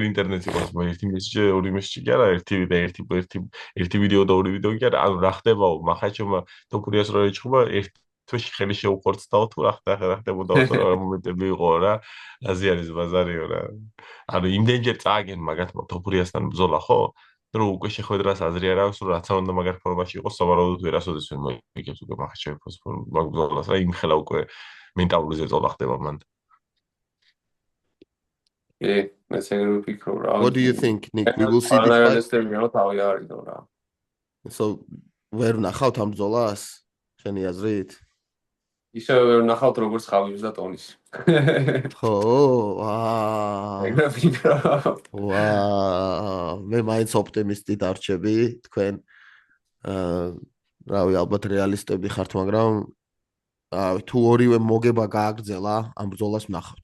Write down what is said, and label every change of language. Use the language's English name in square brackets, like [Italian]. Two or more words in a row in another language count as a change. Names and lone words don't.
[Georgian] ინტერნეტი იყოს ერთი მესიჯი ორი მესიჯი კი არა ერთი ვიდეო და ორი ვიდეო კი არა ანუ რა ხდებაო მახაჩევმა თოფურიას რო ეჭხობა ერთ თვეში ხელი შეუყორცდაო თუ რა ხდებოდა მომენტები იყო რა აზიანის ბაზარიო რა ანუ იმდენჯერ წააგენ მაგათმა თოფურიასთან ბრძოლა ხო რომ უკვე შეხვედრას აზრი არ აქვს რომ რაც უნდა მაგარ ფორმაში იყოს სავარაუდოდ ვერასოდეს ვერ მოიგებს უკვე მახაჩევის ბრძოლას რა იმხელა უკვე მენტალური ზეწოლა ხდება მან მეც ეგრე ვფიქრობ რა [English] What do you think Nick we will see this fight? [Georgian] So ვერ ნახავთ ამ ბრძოლას შენი აზრით ისე ნახავთ როგორც ხავის და ტონის. ხო, აა. ეგრე ვფიქრობ. მე მაინც ოპტიმისტი დარჩები, თქვენ რავი, ალბათ რეალისტები ხართ, მაგრამ თუ ორივე მოგება გააგრძელა, ამ ბრძოლას ვნახავთ.